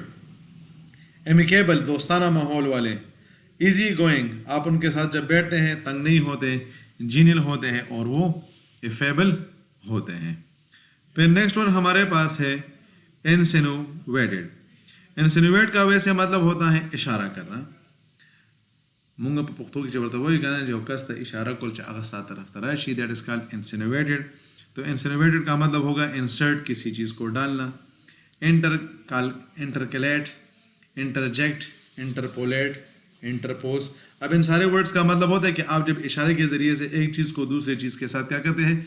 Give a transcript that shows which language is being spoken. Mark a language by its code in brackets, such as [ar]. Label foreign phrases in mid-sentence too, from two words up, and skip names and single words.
[ur] امیکیبل دوستانہ ماحول والے. [en] easy going [ur] آپ ان کے ساتھ جب بیٹھتے ہیں تنگ نہیں ہوتے، جینیل ہوتے ہیں اور وہ افیبل ہوتے ہیں. پھر [en] next word [ur] ہمارے پاس ہے انسینوویٹڈ. انسینوویٹ کا ویسے مطلب ہوتا ہے اشارہ کرنا. [ps] مونږ په پښتو کې چې ورته وایي که نه چې یو کس ته اشاره کول چې هغه ستا طرف ته راشي، [en] that is called insinuated. [ur] تو انسینوویٹڈ کا مطلب ہوگا انسرٹ، کسی چیز کو ڈالنا. [en] intercalate, interject, interpolate, interpose. [ur] اب ان سارے ورڈز کا مطلب ہوتا ہے کہ آپ جب اشارے کے ذریعے سے ایک چیز کو دوسرے چیز کے ساتھ کیا کرتے ہیں؟